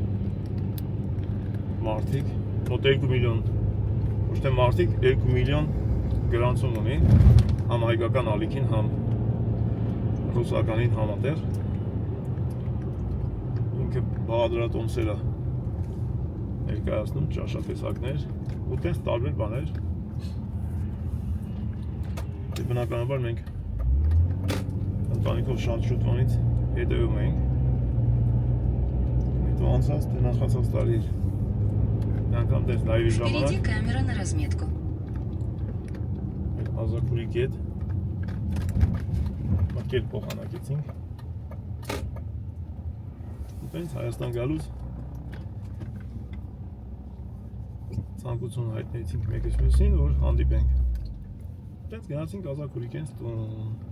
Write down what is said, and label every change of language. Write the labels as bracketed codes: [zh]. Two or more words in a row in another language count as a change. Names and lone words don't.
[hy] մարդիկ, մոտ 2 միլիոն, ոչ թե մարդիկ, 2 միլիոն գրանցում ունի, համ հայկական ալիքին, համ ռուսականին համատեղ, ինքը բաղադրատոմսեր է ներկայացնում, ճաշատեսակներ ու տենց տարբեր բաներ։ Դե բնականաբար մենք ընտանիքով շատ շուտվանից հետևում ենք։ Հետո անցած թե նախացած տարի անգամ տենց լայվի ժամանակ [ru] Впереди камера на разметку. [hy] ազաքուրիկի հետ մտքեր փոխանակեցինք։ Ու տենց Հայաստան գալուց ցանկություն հայտնեցինք մեկս մյուսին, որ հանդիպենք։ Տենց գնացինք ազաքուրիկենց տուն,